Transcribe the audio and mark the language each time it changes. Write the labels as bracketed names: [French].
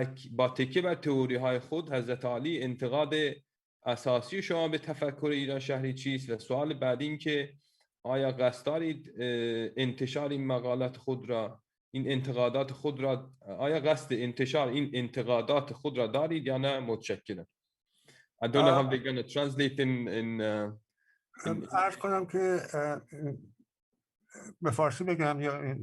[Persian] با تکیه بر تئوری‌های خود حضرت عالی انتقاد اساسی شما به تفکر ایران شهری چیست؟ و سوال بعدی این که آیا قصد دارید انتشار این مقالات خود را، این انتقادات خود را، آیا قصد انتشار این انتقادات خود را دارید یا نه؟ متشکرم. [English] I don't know how they're going to translate in [Persian] عرض کنم که به فارسی بگم یا